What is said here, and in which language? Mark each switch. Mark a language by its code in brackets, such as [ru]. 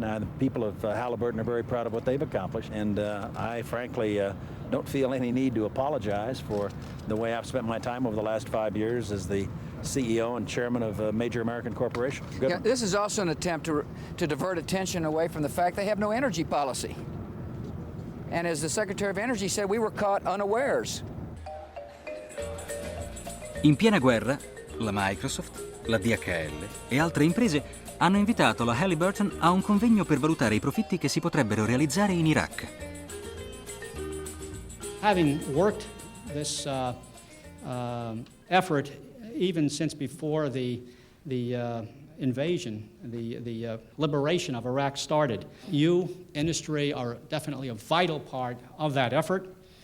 [en] The people of Halliburton are very proud of what they've accomplished, and I frankly don't feel any need to apologize for the way I've spent my time over the last 5 years as the CEO and chairman of a major American corporation. Yeah, this is also an attempt to divert attention away from the fact they have no energy policy. And as the Secretary of Energy said, we were caught unawares. [it] In piena guerra, la Microsoft, la DHL e altre imprese hanno invitato la Halliburton a un convegno per valutare i profitti che si potrebbero realizzare in Iraq. [en] Having worked this effort even since before the invasion, the liberation of Iraq started, you, industry, are definitely a vital part of that effort.